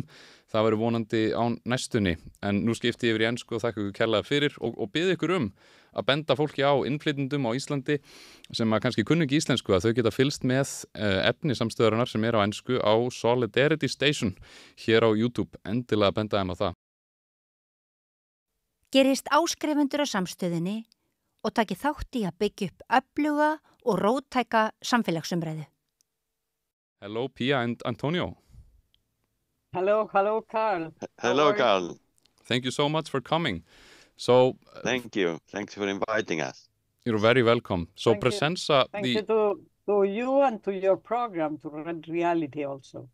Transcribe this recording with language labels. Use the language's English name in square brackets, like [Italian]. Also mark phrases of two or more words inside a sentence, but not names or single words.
[Icelandic] Það verður vonandi á næstunni. En nú skipti ég yfir í ensku og þakka ykkur kærlega fyrir og bið ykkur að benda fólki á innflytjendum á Íslandi sem að kannski kunni ekki íslensku, að þau geta fylgst með efni samstöðarinnar sem á ensku á Solidarity Station hér á YouTube. Endilega benda þeim á það. Gerist áskrifundur á samstöðinni og taki þátt í að byggja upp öfluga og róttæka samfélagsumræðu. [English] Hello, Pía and Antonio. Hello, Carl. Hello, Carl. Thank you so much for coming. So, thank you. Thanks for inviting us. You're very welcome. So, Thank Pressenza... Thank you to you and to your program, to Red Reality also.